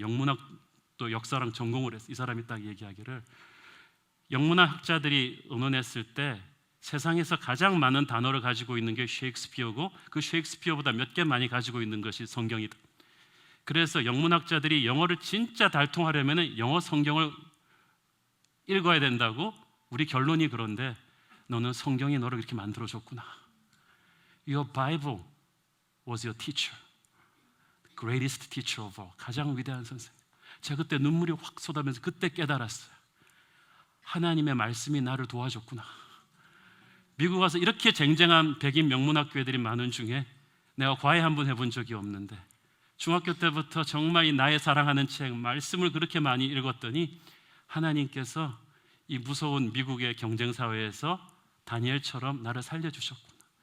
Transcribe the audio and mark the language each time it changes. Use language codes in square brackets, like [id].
[ko] 영문학도 역사랑 전공을 했어요. 이 사람이 딱 얘기하기를 영문학 학자들이 의논했을 때 세상에서 가장 많은 단어를 가지고 있는 게 셰익스피어고 그 셰익스피어보다 몇 개 많이 가지고 있는 것이 성경이다. 그래서 영문학자들이 영어를 진짜 달통하려면 영어 성경을 읽어야 된다고. 우리 결론이 그런데 너는 성경이 너를 이렇게 만들어줬구나. [en] Your Bible was your teacher, the greatest teacher of all. [ko] 가장 위대한 선생님. 제가 그때 눈물이 확 쏟아면서 그때 깨달았어요. 하나님의 말씀이 나를 도와줬구나. 미국 와서 이렇게 쟁쟁한 백인 명문학교애들이 많은 중에 내가 과외 한 번 해본 적이 없는데 중학교 때부터 정말 이 나의 사랑하는 책 말씀을 그렇게 많이 읽었더니 하나님께서 이 무서운 미국의 경쟁사회에서 다니엘처럼 나를 살려주셨구나.